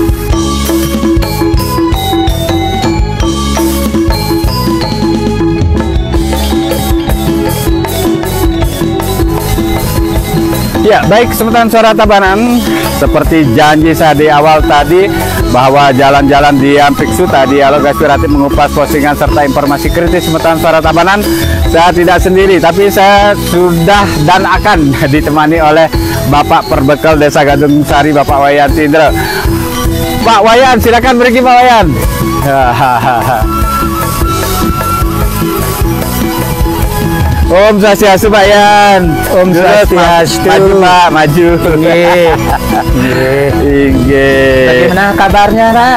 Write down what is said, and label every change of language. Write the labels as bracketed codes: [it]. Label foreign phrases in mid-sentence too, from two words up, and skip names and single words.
[id] Ya, baik Semeton Suara Tabanan, seperti janji saya di awal tadi bahwa jalan-jalan Diampik Suta, dialog aspiratif mengupas postingan serta informasi kritis Semeton Suara Tabanan, saya tidak sendiri, tapi saya sudah dan akan ditemani oleh Bapak Perbekal Desa Gadung Sari, Bapak Wayan Sindre. Pak Wayan, silakan pergi Pak Wayan. [sa] Om Swastiastu [id] Pak Yan. [sa] Om Swastiastu. [id] Maju Pak, maju. Bagaimana kabarnya, Pak?